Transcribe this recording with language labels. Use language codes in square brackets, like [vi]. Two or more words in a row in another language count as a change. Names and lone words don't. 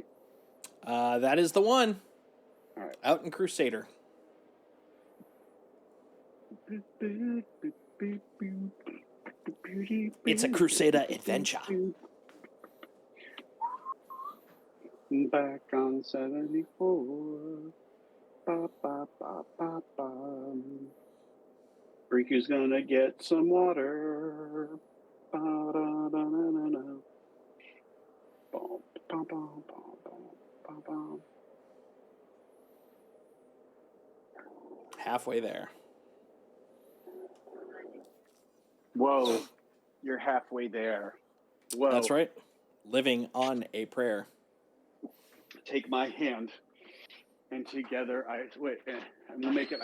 [en] That is the one. All right. Out in Crusader. It's a Crusader adventure. Back on 74. Ba, ba, ba, ba, ba. Riku's gonna get some water. Ba, da, da, da, da, da. Bum, bum, bum, bum, bum, bum. Halfway there. Whoa, you're halfway there. Whoa. That's right. Living on a prayer. Take my hand, and together I'm gonna make it.